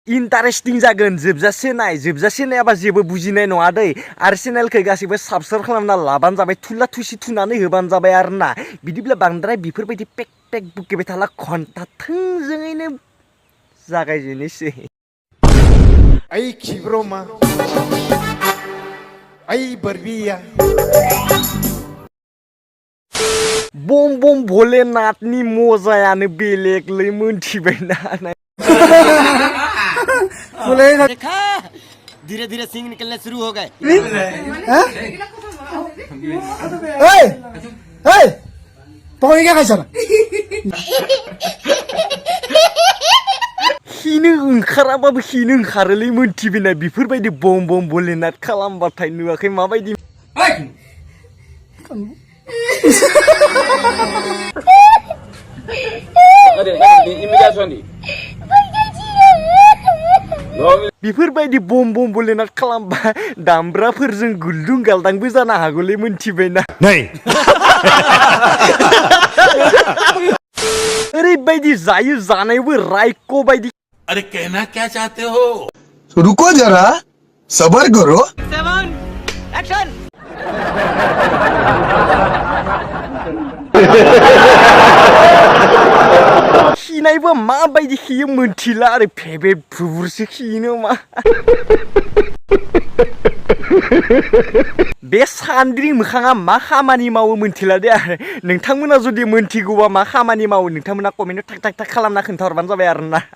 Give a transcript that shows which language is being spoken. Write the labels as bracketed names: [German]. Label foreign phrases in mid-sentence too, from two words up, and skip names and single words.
[Bodo] इन्टारेस्टिं जागोन जोबजासे नायाबा जेबो बुजिनाय नङा दै आरो चेनेलखौ गासैबो साबस्क्राइब खालामना लाबानो जाबाय थुला थुसि थुनानै होबानो जाबाय आरोना बिदिब्ला बांद्राय बेफोरबायदि पेक पेक बुकेबाय थाला घन्टा थोंजोङैनो जागायजेननोसै Ay kibroma Ay barbilla बम बम भोलेनाथनि मजायानो बेलेगलै मोनथिबायना [Hindi] देखा धीरे धीरे सिंग निकलने शुरू हो गए क्या खाई [Bodo] खिनो ओंखाराबाबो खिनो ओंखारोलै मोनथिबायना बेफोरबायदि बम बम भोलेनाथ खालामबाथाय नुवाखै माबायदि बेफोरबायदि बम बम भोलेनाथ खालामबा दामब्राफोरजों गुलदुं गालदांबो जानो हागौलै मोनथिबायना ओरैबायदि जायो जानायावबो रायक बायदि [Hindi] अरे कहना क्या चाहते हो रुको जरा सबर करो 7 एक्शन [Bodo] खिनायबो माबायदि खियो मोनथिला आरो फेबे फुबुरसो खिनो मा बे सान्द्रि मोखाङा मा खामानि मावो मोनथिला दे आरो नोंथांमोना जुदि मोनथिगौबा मा खामानि मावो नोंथांमोना कमेन्टआव थाक थाक थाक खालामना खोन्थाहरबानो जाबाय आरोना